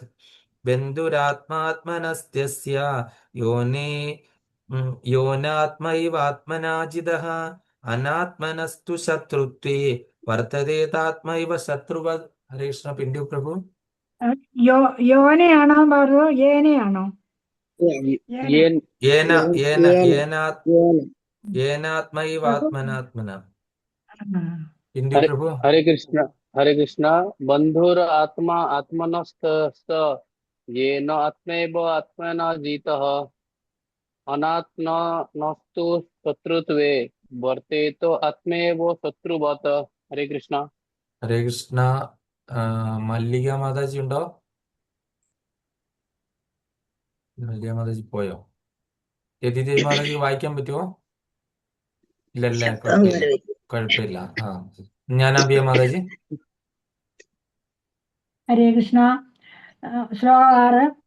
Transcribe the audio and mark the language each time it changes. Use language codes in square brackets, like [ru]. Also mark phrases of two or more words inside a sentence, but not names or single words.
[sa] ബന്ധുരാത്മാത്മനസ്യ യോനാത്മൈവാത്മനാജിതഃ അനാത്മനസ്തു ശത്രുത്വേ വർത്തതേതാത്മൈവ ശത്രുവത്. ഹരേ കൃഷ്ണ. [ml] പിന്റു പ്രഭു. യോനയാണോ പറഞ്ഞോ? ഏനയാണോ? [sa] ഏനാത്മൈവാത്മനാത്മന. [ml] പിന്റു പ്രഭു. [sa] हरे कृष्ण बंधुर आत्मा आत्मनस्त येन आत्मैव आत्मना जीतः अनात्मनस्तु शत्रुत्वे वर्तेतो आत्मैव शत्रुवत्. हरे कृष्ण. ഹരേ കൃഷ്ണ. [ml] മല്ലിക മാതാജി ഉണ്ടോ? വലിയ മാതാജി പോയോ? യതിഥി മാതാജിക്ക് വായിക്കാൻ പറ്റുമോ? ഇല്ലല്ലേ, ശബ്ദം കുഴപ്പമില്ല, വരും. കുഴപ്പമില്ല. ജ്ഞാനാംബിക മാതാജി. [sa] ഹരേ കൃഷ്ണ. [ml] ശ്ലോകം 6.